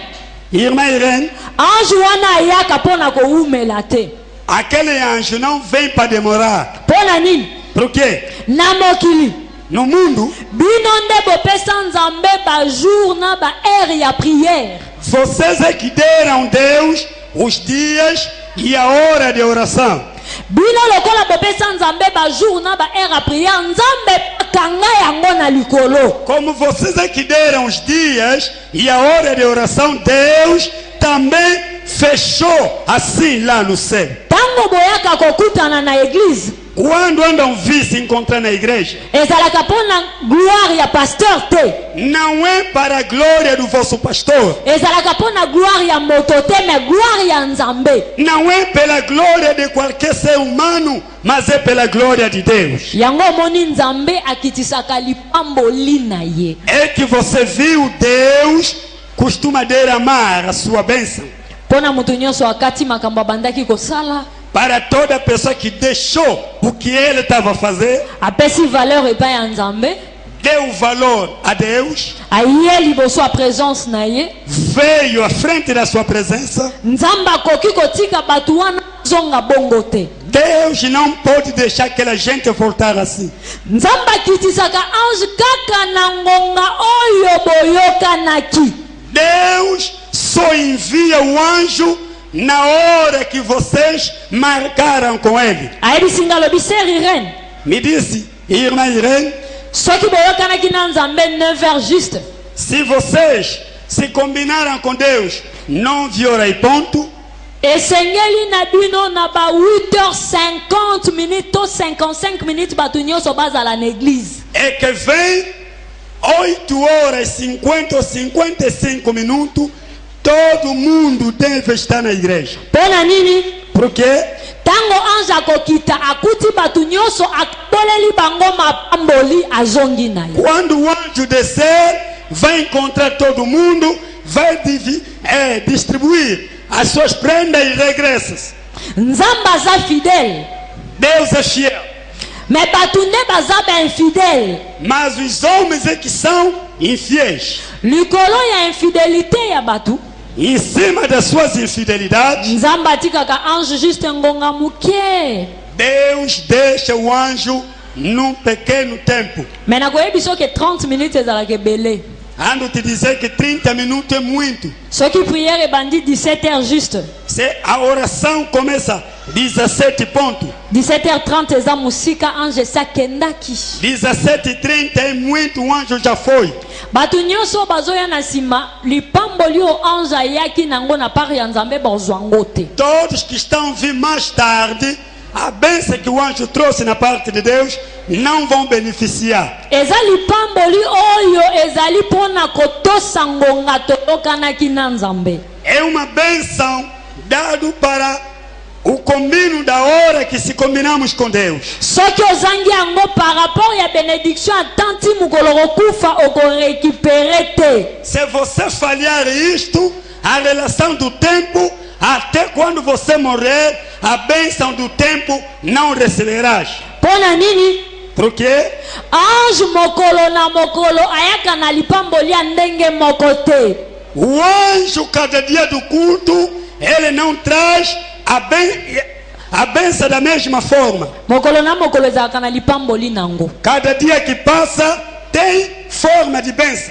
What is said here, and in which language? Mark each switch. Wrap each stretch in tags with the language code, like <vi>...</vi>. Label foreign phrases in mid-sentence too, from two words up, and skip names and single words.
<pt>Irmã Irene,</pt> <ln>anjo wana ayaka pona koumela te.</ln> <pt>aquele anjo não vem para demorar.</pt> <ln>Pona nini?</ln> <pt>Por quê?</pt> <ln>Na mokili.</ln> <pt>No mundo,</pt> <ln>Bino nde bopesa nzambe ba jour na ba heure ya prière.</ln> <pt>vocês é que deram Deus os dias e a hora de oração.</pt> <ln>Bino lokola bopesa nzambe ba jour na ba heure ya prière, nzambe kanga yango na likolo.</ln> <pt>Como vocês é que deram os dias e a hora de oração, Deus também fechou assim lá no céu.</pt> <ln>Tango boyaka kokutana na église.</ln> <pt>Quando anda um vice encontrar na igreja,</pt> <ln>ezalaka mpona gloire ya pasteur te,</ln> <pt>não é para a glória do vosso pastor,</pt> <ln>ezalaka mpona gloire ya moto te, mais gloire ya nzambe.</ln> <pt>não é pela glória de qualquer ser humano, mas é pela glória de Deus.</pt> <ln>Yango omoni nzambe akitisaka lipamboli na ye.</ln> <pt>É que você viu Deus costuma derramar a sua bênção</pt> <ln>Mpona mutu nyonso akati makambo abandaki kosala,</ln> <pt>para toda pessoa que deixou o que ele estava a fazer,</pt> <ln>apesi valeur epai ya nzambe,</ln> <pt>deu valor a Deus,</pt> <ln>aye liboso ya présence na ye,</ln> <pt>veio à frente da sua presença.</pt> <ln>nzambe akoki kotika bato wana zonga bongo te.</ln> <pt>Deus não pode deixar aquela gente voltar assim.</pt> <ln>Nzambe akitisaka ange kaka na ngonga oyo boyokanaki.</ln> <pt>Deus só envia o anjo na hora que vocês marcaram com ele.</pt> <ln>Ayebisi nga lobi ser Irene,</ln> <pt>Me disse, irmã Irene,</pt> <ln>soki boyokanaki na nzambe 9h juste,</ln> <pt>se vocês se combinaram com Deus 9 horas e ponto,</pt> <ln>esengeli na bino na ba 8h50 minutes to 55 minutes bato nyonso bazala na église.</ln> <pt>é que vem 8 horas 50 ou 55 minutos, todo mundo deve estar na igreja.</pt> <ln>Mpona nini?</ln> <pt>Por quê?</pt> <ln>Tango ange akokita akuti bato nyonso akoleli bango mapamboli azongi na ye.</ln> <pt>Quando o anjo descer, vai encontrar todo mundo, vai distribuir as suas prendas e regressas.</pt> <ln>Nzambe aza fidèle,</ln> <pt>Deus é fiel,</pt> <ln>mais bato nde baza bainfidèle.</ln> <pt>mas os homens é que são infiéis.</pt> <ln>Likolo ya infidélité ya bato,</ln> <pt>Em cima das suas infidelidades,</pt> <ln>nzambe atikaka ange juste ngonga muke.</ln> <pt>Deus deixa o anjo num pequeno tempo.</pt> <ln>Mais nakoyebi soki 30 minutes ezalaka ebele.</ln> <pt>Ando te dizer que 30 minutos é muito.</pt> <ln>Soki prière ebandi 17h juste,</ln> <pt>Se a oração começa 17 pontos,</pt> <ln>17h30 eza musika ange esakendaki.</ln> <pt>17h30 é muito, o anjo já foi.</pt> <ln>Bato nyonso bazoya na nsima lipamboli oyo ange ayaki nango na part ya nzambe bozwa ngo te.</ln> <pt>Todos que estão vindo mais tarde, a bênção que o anjo trouxe na parte de Deus, não vão beneficiar.</pt> <ln>Eza lipamboli oyo ezali mpona kotosa ngonga toyokanaki na nzambe.</ln> <pt>É uma bênção dado para o combino da hora que se combinamos com Deus.</pt> <ln>Soki ozangi yango</ln> <fr>par rapport</fr> <ln>ya bénédiction atanti mokolo kokufa okorécupere te.</ln> <pt>Se você falhar isto, a relação do tempo, até quando você morrer, a bênção do tempo não receberás.</pt> <ln>Mpona nini?</ln> <pt>Por quê?</pt> <ln>Ange mokolo na mokolo ayaka na lipamboli ya ndenge moko te.</ln> <pt>O anjo, cada dia do culto, ele não traz a bênção da mesma forma.</pt> <ln>Mokolo na mokolo ezalaka na lipamboli nango.</ln> <pt>Cada dia que passa tem forma de bênção.</pt>